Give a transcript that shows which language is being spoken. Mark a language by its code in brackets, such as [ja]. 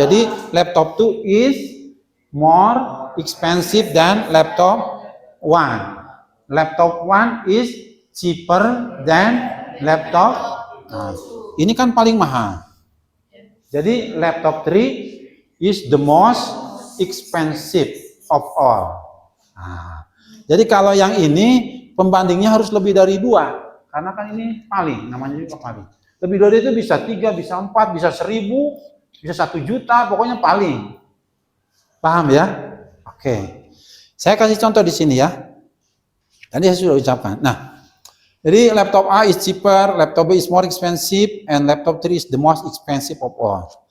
[en] Jadi laptop 2 is more expensive than laptop 1. Laptop 1 is cheaper than laptop. [id] Nah, ini kan paling mahal. [en] Jadi laptop 3 is the most expensive of all. [id] Nah, jadi kalau yang ini pembandingnya harus lebih dari 2. Karena kan ini paling, namanya juga paling. Lebih dari itu bisa 3, bisa 4, bisa 1000, bisa 1 juta, pokoknya paling. Paham ya? Oke. Saya kasih contoh di sini ya. Tadi saya sudah ucapkan. Nah, jadi [en] laptop A is cheaper, laptop B is more expensive, and laptop 3 is the most expensive of all.